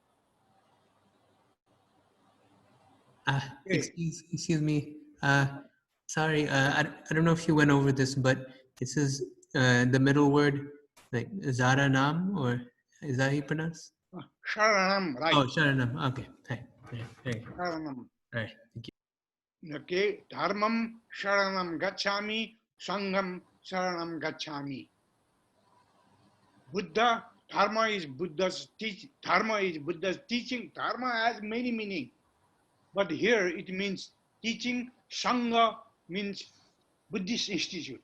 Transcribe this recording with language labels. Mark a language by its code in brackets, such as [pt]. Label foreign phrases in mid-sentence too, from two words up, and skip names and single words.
[en] Excuse me. Sorry, I don't know if you went over this, but it says the middle word, like Zaranam, or is that how you pronounce? Sharanam, right? Oh, Sharanam. Okay. Hey. Sharanam. Right. Thank you. Okay. [sa] Dharmam Sharanam Gacchami, Sangham Sharanam Gacchami. [en] Buddha, Dharma is Buddha's teaching. Dharma is Buddha's teaching. Dharma has many meanings. But here it means teaching. Sangha means Buddhist institute.